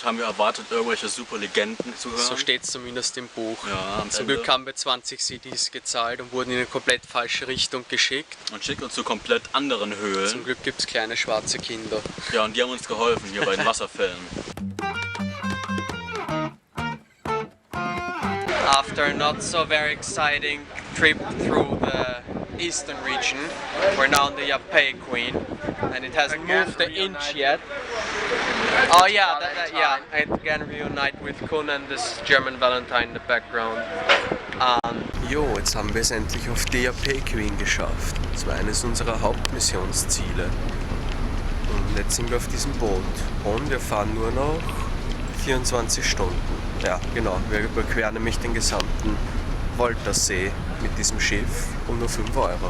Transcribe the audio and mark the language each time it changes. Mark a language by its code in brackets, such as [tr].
[de] haben wir erwartet, irgendwelche super Legenden zu hören. So steht es zumindest im Buch. Ja, am Zum Ende. Glück haben wir 20 CDs gezahlt und wurden in eine komplett falsche Richtung geschickt. Und schickt uns zu komplett anderen Höhlen. Zum Glück gibt es kleine schwarze Kinder. Ja, und die haben uns geholfen hier bei den Wasserfällen. [en] After a not so very exciting trip through the eastern region, we're now on the Yapei Queen, and it hasn't moved an inch yet. Oh yeah, yeah, I again reunite with Kun and this German Valentine in the background. [de] Jo, jetzt haben wir es endlich auf die Yapei Queen geschafft. Das war eines unserer Hauptmissionsziele. Und jetzt sind wir auf diesem Boot und wir fahren nur noch 24 Stunden. Ja, genau, wir überqueren nämlich den gesamten Volta-See mit diesem Schiff um nur 5 Euro.